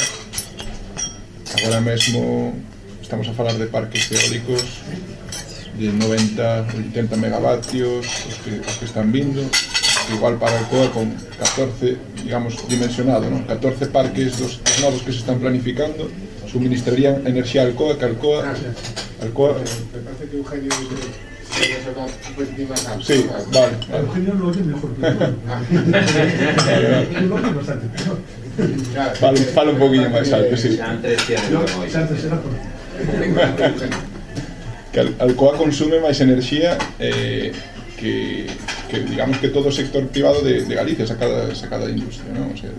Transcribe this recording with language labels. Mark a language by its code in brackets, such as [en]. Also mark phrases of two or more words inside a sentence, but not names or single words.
[gl] Agora mesmo estamos a falar de parques eólicos de 90, 80 megavatios, os que están vindo, igual para Alcoa con 14, digamos, dimensionado, 14 parques dos novos que se están planificando suministrarían enerxía a Alcoa, que Alcoa... [es] Me parece que Eugenio quería sonar un poquito más alto. Sí, vale. Eugenio lo oye mejor que yo. [gl] Fala un poquinho máis alto, sí. Que Alcoa consume máis enerxía que digamos que todo o sector privado de Galicia, sacada da industria, ¿no?